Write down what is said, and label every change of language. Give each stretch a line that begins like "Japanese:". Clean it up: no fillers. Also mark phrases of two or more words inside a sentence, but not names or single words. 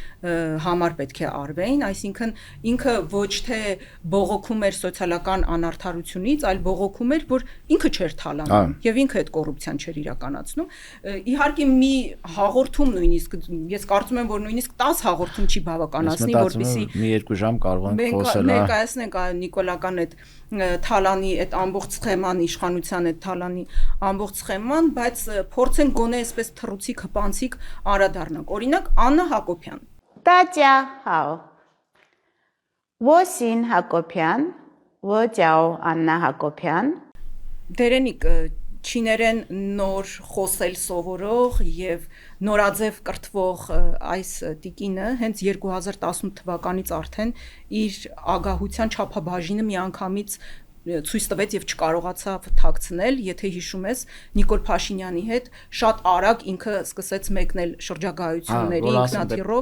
Armenian: համար պետք է արվեին, այսինքն ինքը ոչ թե բողոքում էր սոցիալական անարդարությունից, այլ բողոքում էր, որ ինքը չէր թալանում եւ ինքը այդ կոռուպցիան չէր իրականացնում։ Իհարկե մի հաղորդում նույնիսկ ես կարծում եմ, որ նույնիսկ 10 հաղորդում չի բավականացնի, որպեսզի մի 2 ժամ կարող ենք խոսել, ներկայացնենք նիկոլական այդ թալանի այդ ամբողջ սխեման, իշխանության այդ թալանի ամբողջ սխեման, բայց փորձենք գոնե այսպես թռուցիկ հպանցիկ անդրադառնանք։ Օրինակ Աննա Հակոբյան։
Chinese: 大家好，我姓Հակոբյան, 我叫 Աննա Հակոբյան։
Armenian: Դերենիկ չիներեն նոր խոսել սովորող եւ նորաձև կրթվող այս տիկինը հենց 2018 թվականից արդեն իր ագահության չափաբաժինը միանգամից ցույց տվեց եւ չկարողացավ թաքցնել, եթե հիշում ես Նիկոլ Փաշինյանի հետ շատ արագ ինքը սկսեց մեկնել շրջագայությունների ինքնաթիռով։